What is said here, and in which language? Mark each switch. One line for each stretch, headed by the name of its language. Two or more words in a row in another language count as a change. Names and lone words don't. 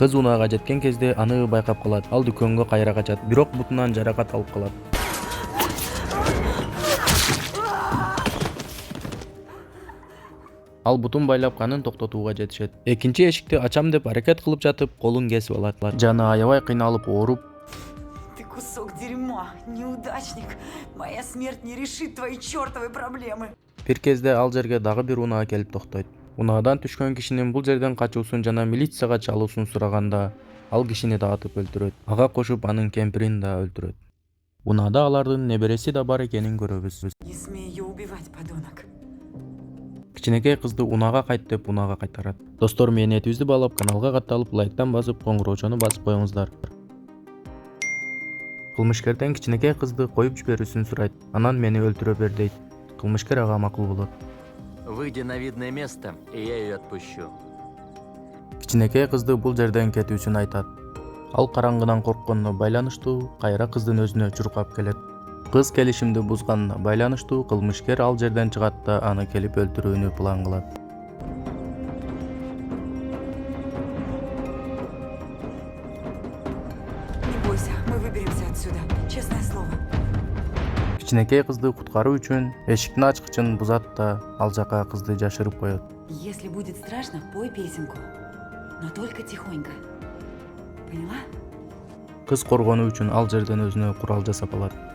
Kyrgyz: Кыз унаага жеткен кезде аны байкап калат. Ал дүкөнгө кайра качат, бирок бутунан жаракат алып калат. Ал бутун байлап канын токтотууга жетишет. Экинчи эшикти ачам деп аракет кылып жатып, колун кесип алат. Жаны аябай кыйналып ооруп,
Russian: Ты кусок дерьма, неудачник. Моя смерть не решит твои чертовы проблемы.
Kyrgyz: бир кезде ал жерге дагы бир унаа келип токтойт. Унаадан түшкөн кишинин бул жерден качуусун жана милицияга чалуусун сураганда, ал кишини да атып өлтүрөт. Ага кошуп анын кемпирин да өлтүрөт. Унаада алардын небереси да бар экенин көрөбүз.
Russian: Не смей ее убивать, подонок.
Kyrgyz: Кичинекей кызды унаага кайт деп унаага кайтарат. Достор, мээнетибизди баалап, каналга катталып, лайктан басып, коңгуроочону басып коюңуздар. Кылмышкерден кичинекей кызды коюп жиберүүсүн сурайт. Анан мени өлтүрө бер дейт. Кылмышкер ага макул болот.
Russian: Выйди на видное место, и я ее отпущу.
Kyrgyz: Кичинекей кызды бул жерден кетүүсүн айтат. Ал караңгыдан коркконуна байланыштуу кайра кыздын өзүнө чуркап келет. Кыз келишимди бузганына байланыштуу кылмышкер ал жерден чыгат да аны келип өлтүрүүнү план кылат.
Russian: Не бойся, мы выберемся отсюда. Честное слово.
Kyrgyz: Кичинекей кызды куткаруу үчүн эшиктин ачкычын бузат да ал жака кызды жашырып коет.
Russian: Если будет страшно, пой песенку. Но только тихонько. Поняла?
Kyrgyz: Кыз коргонуу үчүн ал жерден өзүнө курал жасап алат.